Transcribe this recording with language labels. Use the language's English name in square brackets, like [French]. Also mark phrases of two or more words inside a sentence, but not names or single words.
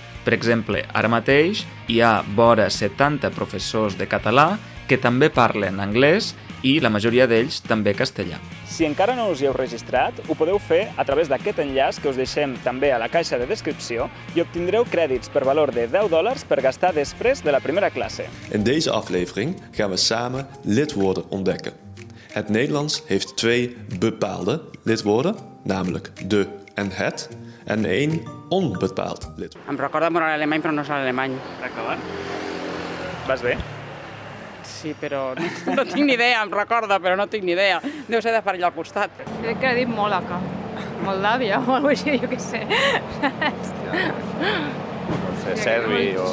[Catalan] Per exemple, ara mateix hi ha vora 70 professors de català que també parlen anglès i la majoria d'ells també castellà. Si encara no us hi heu registrat, ho podeu fer a través d'aquest enllaç que us deixem també a la caixa de descripció i obtindreu crèdits per valor de $10 per gastar després de la primera classe. [Dutch] In deze aflevering gaan we samen lidwoorden ontdekken. Het Nederlands heeft 2 bepaalde lidwoorden, namelijk de en het, en 1 onbepaald lidwoord. [Catalan] Em recorda molt l'alemany, però no és l'alemany. D'acord. Vas bé? Sí, però no tinc ni idea, em recorda, però no tinc ni idea. Deu ser de per allà al costat. Crec que ha dit Mòlaca. Moldàvia o alguna cosa així, jo què sé. No sé, serbi o...